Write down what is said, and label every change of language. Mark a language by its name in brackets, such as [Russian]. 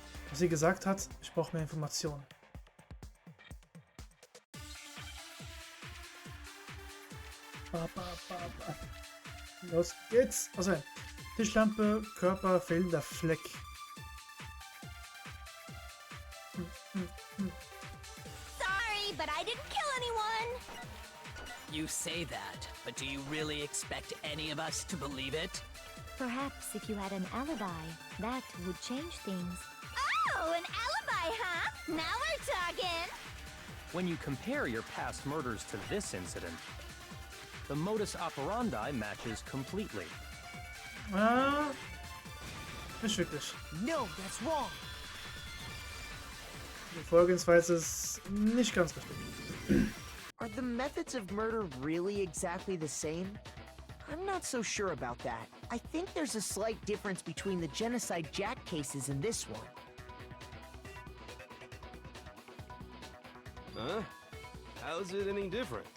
[German] Was sie gesagt hat, ich brauche mehr Informationen. Los geht's! Also, Tischlampe, Körper, fehlender Fleck. [English] Sorry, but I didn't kill anyone! You say that, but do you really expect any of us to believe it? Perhaps if you had an alibi, that would change things. Oh, an alibi, huh? Now we're talking! When you compare your past murders to this incident, the modus operandi matches completely. [German] Nicht wirklich. [English] No, that's wrong. [German] Die Vorgehensweise ist nicht ganz richtig. [English] Are the methods of murder really exactly the same? I'm not so sure about that. I think there's a slight difference between the Genocide Jack cases and this one. Huh? How's it any different?